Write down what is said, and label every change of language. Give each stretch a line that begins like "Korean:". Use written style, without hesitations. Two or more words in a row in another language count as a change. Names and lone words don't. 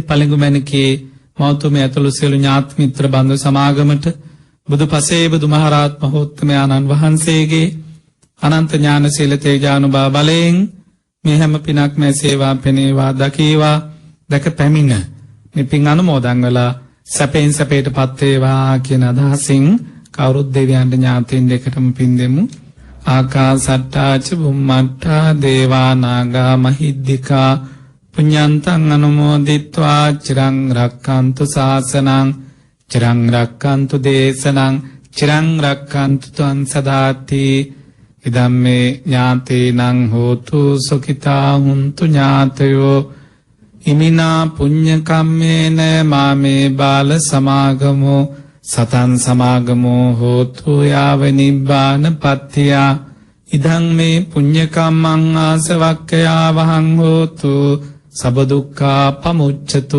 Sinhala: පළඟුමැණිකේ මෞතුමිය ඇතුළු සියලු ඥාති මිත්‍ර බන්දු සමාගමට බුදු පසේ බුදු මහරහත් මහෝත්තමයන්න් වහන්සේගේ අනන්ත ඥාන සීල තේජානුභාව බලයෙන් මේ හැම පිනක්ම සේවා පෙනේවා දකීවා දක පැමිණ මේ පින් අනුමෝදන් වෙලා සැපෙන් සැපයට පත් වේවා කියන අදහසින් කවුරුත් දෙවියන්ට ඥාතීන් දෙකටම පින් දෙමු.
Pali: ආකාසට්ටා ච බුම්මට්ටා දේවා නාග මහිද්దికා පුඤ්ඤන්තං අනුමෝදිත්වා චිරං රක්칸තු ශාසනං චිරං රක්칸තු දේශනං චිරං රක්칸තු ත්වං සදාති. ඉදම්මේ ඥාතීනං හෝතු සුඛිතා හුන්තු ඥාතයෝ ඉමිනා පුඤ්ඤ කම්මේන මාමේ බාල සමාගමෝ සතං සමාගමෝ හෝතු යාව නිබ්බාන පත්තියා. ඉදං මේ පුඤ්ඤ කම්මං ආසවක්ඛයා වහං හෝතු සබ දුක්ඛා පමුච්ඡතු.